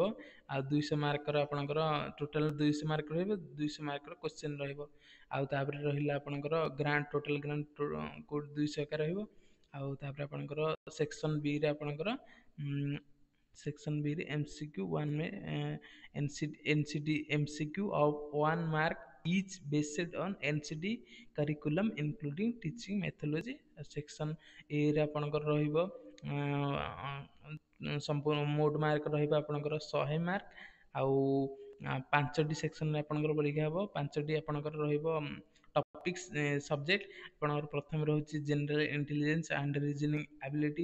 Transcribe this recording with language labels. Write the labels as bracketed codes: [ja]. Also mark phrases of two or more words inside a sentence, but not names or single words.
[or] ଆଉ 200 ମାର୍କର ଆପଣଙ୍କର ଟୋଟାଲ 200 ମାର୍କ ରହିବ, 200 ମାର୍କର କୋଶ୍ଚିନ୍ ରହିବ। ଆଉ ତାପରେ ରହିଲା ଆପଣଙ୍କର [en] total grand [or] 200 ଏକା ରହିବ। ଆଉ ତାପରେ ଆପଣଙ୍କର [en] section Bରେ ଆପଣଙ୍କର section Bରେ MCQ 1 mark each based on NCD curriculum including teaching methodology। section A ରେ [or] ଆପଣଙ୍କର ରହିବ ସମ୍ପୂର୍ଣ୍ଣ ମୋଟ ମାର୍କ ରହିବ ଆପଣଙ୍କର 100 ମାର୍କ। ଆଉ 5ଟି ସେକ୍ସନରେ ଆପଣଙ୍କର ପରୀକ୍ଷା ହେବ। 5ଟି ଆପଣଙ୍କର ରହିବ [en] topics subject. [or] ଆପଣଙ୍କର ପ୍ରଥମେ ରହୁଛି [en] General Intelligence and Reasoning Ability.